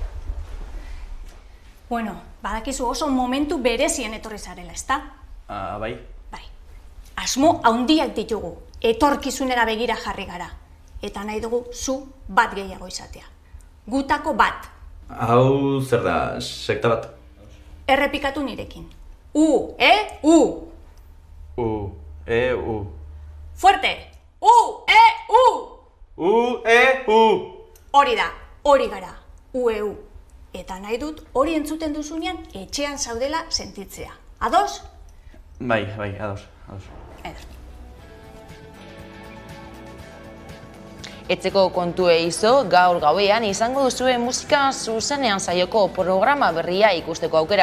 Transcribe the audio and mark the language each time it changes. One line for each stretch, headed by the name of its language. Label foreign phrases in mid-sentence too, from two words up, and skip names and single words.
Basque: Bueno, badakizu oso momentu berezien etorri zarela, ezta? Bai. Bai. Asmo handiak ditugu, etorkizunera begira jarri gara. Eta nahi dugu zu bat gehiago izatea. Gutako bat. Hau zer da, sekta bat? Errepikatu nirekin. U, E, U. U, E, U. Fuerte! U, E, U. U, E, U. Hori da, hori gara. U, E, U. Eta nahi dut hori entzuten duzunean etxean zaudela sentitzea. Ados? Bai, ados. Etxeko kontue izo, gaur gauean izango duzuen musika zuzenean saioko programa berria ikusteko aukera.